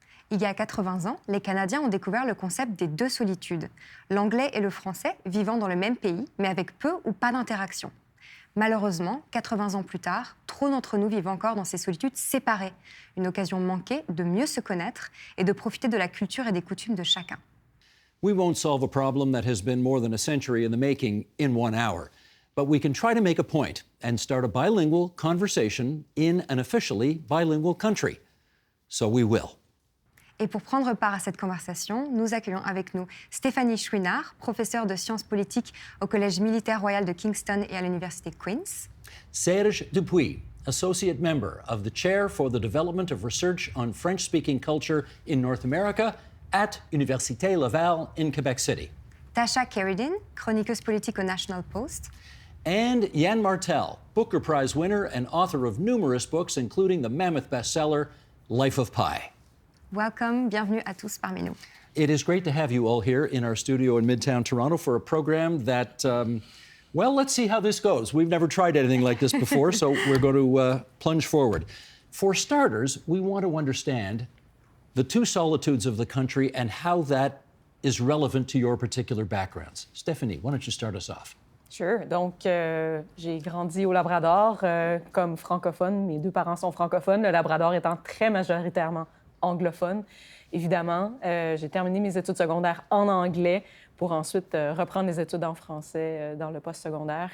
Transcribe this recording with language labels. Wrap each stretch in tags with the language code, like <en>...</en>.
<fr>Il y a 80 ans, les Canadiens ont découvert le concept des 2 solitudes, l'anglais et le français vivant dans le même pays, mais avec peu ou pas d'interaction. Malheureusement, 80 ans plus tard, trop d'entre nous vivent encore dans ces solitudes séparées, une occasion manquée de mieux se connaître et de profiter de la culture et des coutumes de chacun.</fr> <en>We won't solve a problem that has been more than a century in the making in 1 hour, but we can try to make a point and start a bilingual conversation in an officially bilingual country. So we will.</en> <fr>Et pour prendre part à cette conversation, nous accueillons avec nous Stéphanie Chouinard, professeure de sciences politiques au Collège militaire royal de Kingston et à l'Université Queen's.</fr> <en>Serge Dupuis, associate member of the Chaire for the Development of Research on French-speaking Culture in North America at Université Laval in Quebec City.</en> <fr>Tasha Kheiriddin, chroniqueuse politique au National Post.</fr> <en>And Yann Martel, Booker Prize winner and author of numerous books, including the mammoth bestseller, Life of Pi. Welcome,</en> <fr>bienvenue à tous parmi nous.</fr> <en>It is great to have you all here in our studio in Midtown Toronto for a program that, well, let's see how this goes. We've never tried anything like this before, so we're going to plunge forward. For starters, we want to understand the 2 solitudes of the country and how that is relevant to your particular backgrounds. Stephanie, why don't you start us off? Sure.</en> <fr>Donc, j'ai grandi au Labrador comme francophone. Mes 2 parents sont francophones, le Labrador étant très majoritairement anglophone. Évidemment, j'ai terminé mes études secondaires en anglais pour ensuite reprendre les études en français dans le postsecondaire.</fr>